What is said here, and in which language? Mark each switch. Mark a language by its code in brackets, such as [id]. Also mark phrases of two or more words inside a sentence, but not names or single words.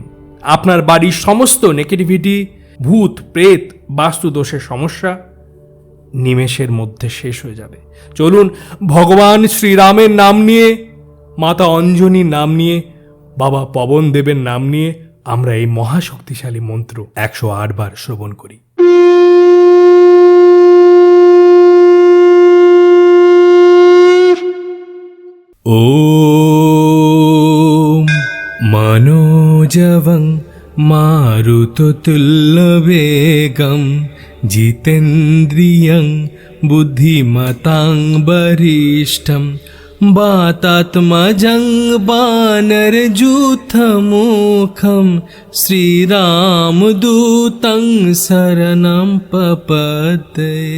[bn] আপনার বাড়ির সমস্ত নেগেটিভিটি, ভূত, প্রেত, বাস্তুদোষের সমস্যা নিমেষের মধ্যে শেষ হয়ে যাবে। চলুন ভগবান শ্রীরামের নাম নিয়ে, মাতা অঞ্জনীর নাম নিয়ে, বাবা পবন দেবের নাম নিয়ে আমরা এই মহাশক্তিশালী মন্ত্র 108 বার শ্রবণ করি। [sa] ওম मनोजवं मारुततुल्यवेगं जितेन्द्रियं बुद्धिमतां वरिष्ठं वातात्मजं वानरयूथमुखं श्रीरामदूतं शरणं प्रपद्ये।